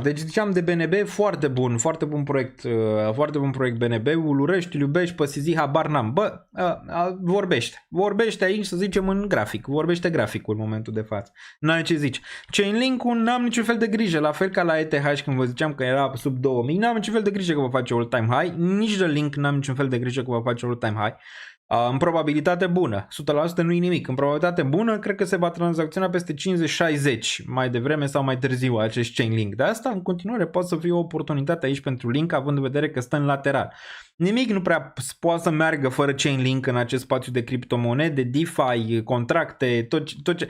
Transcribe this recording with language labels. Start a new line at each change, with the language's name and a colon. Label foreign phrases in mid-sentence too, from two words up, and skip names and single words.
Romanian: Deci ziceam de BNB, foarte bun proiect BNB, îl urăști, îl iubești, pe zi, habar n-am. Bă, vorbește aici, să zicem, în grafic, vorbește graficul în momentul de față. N-ai ce zici. Chainlink-ul n-am niciun fel de grijă, la fel ca la ETH când vă ziceam că era sub 2000, n-am niciun fel de grijă că va face
English: all-time high,
Romanian: nici de Link n-am niciun fel de grijă că va face
English: all-time high.
Romanian: În probabilitate bună, 100% nu e nimic. În probabilitate bună, cred că se va tranzacționa peste 50-60 mai devreme sau mai târziu acest Chainlink. De asta, în continuare, poate să fie o oportunitate aici pentru Link, având în vedere că stă în lateral. Nimic nu prea poate să meargă fără Chainlink în acest spațiu de criptomonede, DeFi, contracte, tot ce...